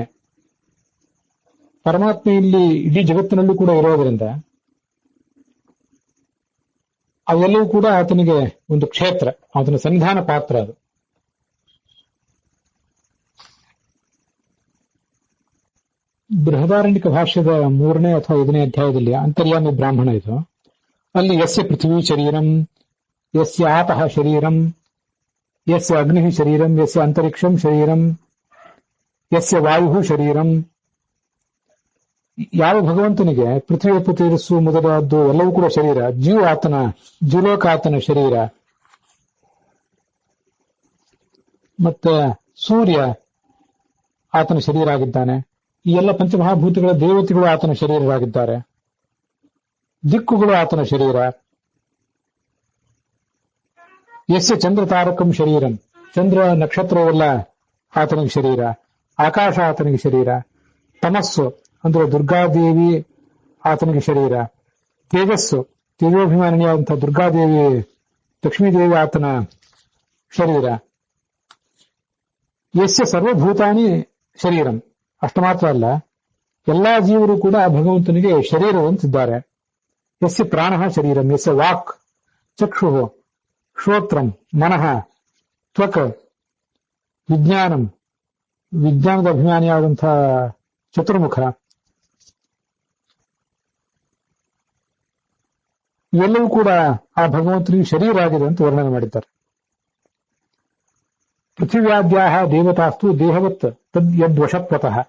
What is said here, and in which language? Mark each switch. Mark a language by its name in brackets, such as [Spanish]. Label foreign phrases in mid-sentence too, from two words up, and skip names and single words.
[Kannada] ಪರಮಾತ್ಮ ಇಲ್ಲಿ ಇಡೀ ಜಗತ್ತಿನಲ್ಲೂ ಕೂಡ ಇರೋದರಿಂದ ಅವೆಲ್ಲವೂ ಕೂಡ ಆತನಿಗೆ ಒಂದು ಕ್ಷೇತ್ರ, ಆತನ ಸನ್ನಿಧಾನ ಪಾತ್ರ ಅದು. ಬೃಹದಾರಣ್ಯಕ ಭಾಷ್ಯದ 3ನೇ ಅಥವಾ 5ನೇ ಅಧ್ಯಾಯದಲ್ಲಿ ಅಂತರ್ಯಾಮಿ ಬ್ರಾಹ್ಮಣ ಇದು. [Sanskrit] ಅಲ್ಲಿ ಯಸ್ಯ ಪೃಥ್ವೀ ಶರೀರಂ, ಯಸ್ಯ ಆಪಃ ಶರೀರಂ, ಯಸ್ಯ ಅಗ್ನಿ ಶರೀರಂ, ಯಸ್ಯ ಅಂತರಿಕ್ಷಂ ಶರೀರಂ, ಯಸ್ಯ ವಾಯು ಶರೀರಂ. [Kannada] ಯಾವ ಭಗವಂತನಿಗೆ ಪೃಥ್ವಿ ತೇಜಸ್ಸು ಮೊದಲಾದ್ದು ಎಲ್ಲವೂ ಕೂಡ ಶರೀರ, ಜೀವಲೋಕ ಆತನ ಶರೀರ, ಮತ್ತೆ ಸೂರ್ಯ ಆತನ ಶರೀರ ಆಗಿದ್ದಾನೆ. ಈ ಎಲ್ಲ ಪಂಚಮಹಾಭೂತಗಳ ದೇವತೆಗಳು ಆತನ ಶರೀರವಾಗಿದ್ದಾರೆ. ದಿಕ್ಕುಗಳು ಆತನ ಶರೀರ. [Sanskrit] ಯಸ್ಯ ಚಂದ್ರ ತಾರಕಂ ಶರೀರಂ, [Kannada] ಚಂದ್ರ ನಕ್ಷತ್ರವೆಲ್ಲ ಆತನಿಗೆ ಶರೀರ. ಆಕಾಶ ಆತನಿಗೆ ಶರೀರ. ತಮಸ್ಸು ಅಂದ್ರೆ ದುರ್ಗಾದೇವಿ ಆತನಿಗೆ ಶರೀರ. ತೇಜಸ್ಸು, ತೇಜೋಭಿಮಾನಿಯಾದಂತಹ ದುರ್ಗಾದೇವಿ, ಲಕ್ಷ್ಮೀದೇವಿ ಆತನ ಶರೀರ. [Sanskrit] ಯಸ್ಯ ಸರ್ವಭೂತಾನಿ ಶರೀರಂ, [Kannada] ಅಷ್ಟು ಮಾತ್ರ ಅಲ್ಲ, ಎಲ್ಲಾ ಜೀವರು ಕೂಡ ಭಗವಂತನಿಗೆ ಶರೀರವಂತಿದ್ದಾರೆ. [Sanskrit] ಯಸ್ಯ ಪ್ರಾಣಃ ಶರೀರಂ, ಯಸ್ಯ ವಾಕ್ ಚಕ್ಷು ಶ್ರೋತ್ರಂ ಮನಃ ತ್ವಕ್ ವಿಜ್ಞಾನಂ, [Kannada] ವಿಜ್ಞಾನದ ಅಭಿಮಾನಿಯಾದಂತಹ ಚತುರ್ಮುಖ, ಇವೆಲ್ಲವೂ ಕೂಡ ಆ ಭಗವಂತನಿಗೆ ಶರೀರ ಆಗಿದೆ ಅಂತ ವರ್ಣನೆ ಮಾಡಿದ್ದಾರೆ. [Sanskrit] ಪೃಥಿವ್ಯಾದ್ಯಾಹ ದೇವತಾಸ್ತು ದೇಹವತ್ ತದ್ ಯದ್ವಶತ್ವತಃ.